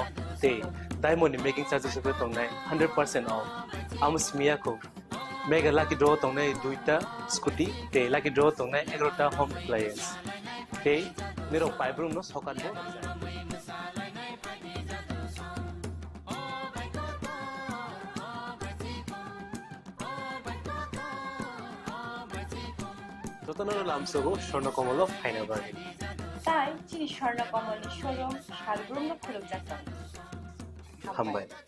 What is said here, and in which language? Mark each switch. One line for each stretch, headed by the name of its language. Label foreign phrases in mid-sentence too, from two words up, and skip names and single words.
Kok Borok: Te
English: diamond in making charges
Kok Borok: rupe tongnai 100% off. Amus miyako
English: mega lucky draw
Kok Borok: tongnai duita scooty. Te
English: lucky draw
Kok Borok: tongnai 11ta
English: home appliance.
Kok Borok: Te mero pipe room no sokan bo. Totanano lamsogo Shornokomolo
English: final bargain.
Bangla: তাই চিনি স্বর্ণকমলের শোরুম শালগ্রামে খুলে যাচ্ছে
Kok Borok: হামবাই